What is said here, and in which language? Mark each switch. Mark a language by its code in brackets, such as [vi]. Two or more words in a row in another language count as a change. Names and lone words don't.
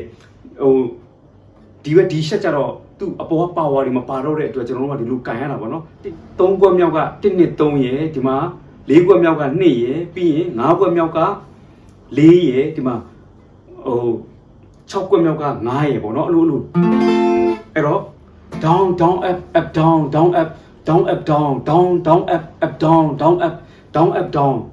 [my] ဟိုဒီဘက်ဒီရှက်ကြတော့သူ့အပေါ်ကပါဝါတွေမပါတော့တဲ့အတွက်ကျွန်တော်တို့ကဒီလိုကန်ရတာပေါ့နော်3 ခွက်မြောက်က1နှစ်3ရယ်ဒီမှာ4ခွက်မြောက်က2ရယ်ပြီး ရင်5ခွက်မြောက်က4ရယ်ဒီမှာဟို6ခွက်မြောက်က9ရယ်ပေါ့နော်အဲ့လိုအဲ့တော့ [en] down down up up down down up down up down down down up up down down up down up down